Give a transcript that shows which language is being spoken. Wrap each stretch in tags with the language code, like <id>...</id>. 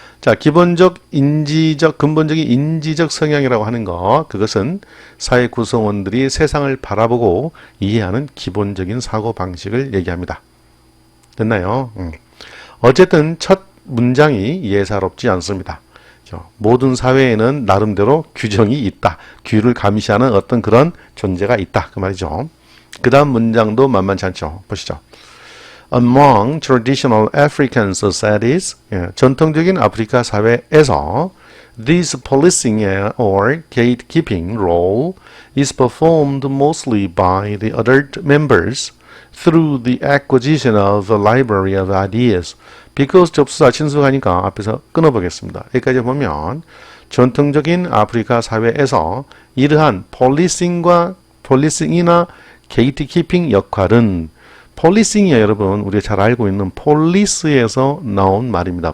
<ko>자, 근본적인 인지적 성향이라고 하는 것, 그것은 사회 구성원들이 세상을 바라보고 이해하는 기본적인 사고 방식을 얘기합니다. 됐나요? 어쨌든 첫 문장이 예사롭지 않습니다. 모든 사회에는 나름대로 규정이 있다. 규를 감시하는 어떤 그런 존재가 있다. 그 말이죠. 그 다음 문장도 만만치 않죠. 보시죠.</ko> <en>Among traditional African societies,</en> <ko>전통적인 아프리카 사회에서</ko> <en>this policing or gatekeeping role is performed mostly by the adult members through the acquisition of a library of ideas.</en> <ko>because 접수사 친숙하니까 앞에서 끊어보겠습니다. 여기까지 보면 전통적인 아프리카 사회에서 이러한 폴리싱이나 게이트키핑 역할은 policing이요, 여러분. 우리가 잘 알고 있는 police에서 나온 말입니다.</ko>